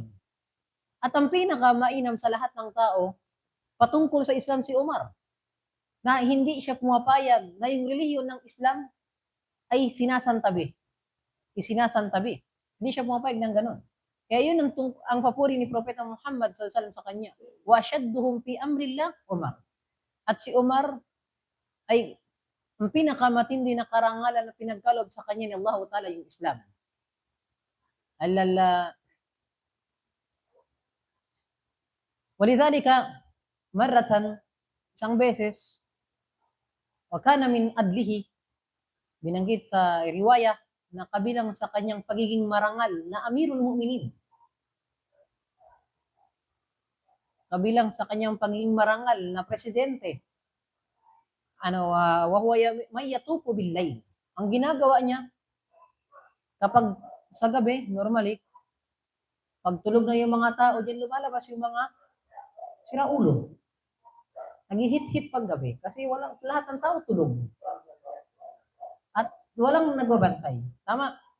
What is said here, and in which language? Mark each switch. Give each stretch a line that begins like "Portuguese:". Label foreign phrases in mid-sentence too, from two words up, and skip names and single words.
Filipino: At ang pinaka-mainam sa lahat ng tao, patungkol sa Islam si Umar, na hindi siya pumapayag na yung relihiyon ng Islam ay sinasantabi. Isinasantabi. Hindi siya pumapayag ng ganun. Kaya yun ang papuri ni Propeta Muhammad
Arabic: صلى الله عليه وسلم
Filipino: sa kanya.
Arabic: وأشدهم في أمر الله عمر.
Filipino: At si Umar ay ang pinakamatindi na karangalan na pinagkalob sa kanya ni Allah Ta'ala yung Islam.
Arabic: ولذلك، مرة,
Filipino: isang beses,
Arabic: وكان من عدله,
Filipino: binanggit sa riwaya na kabilang sa kanyang pagiging marangal na
Arabic: أمير المؤمنين.
Filipino: Kabilang sa kanyang pagiging marangal na presidente.
Arabic: وهو يطوف بالليل.
Filipino: Ang ginagawa niya kapag sa gabi, normally, pag tulog na yung mga tao, diyan lumalabas yung mga siraulo. Nag-hit-hit pag gabi kasi lahat ng tao tulog. At walang nagbabantay. Tama?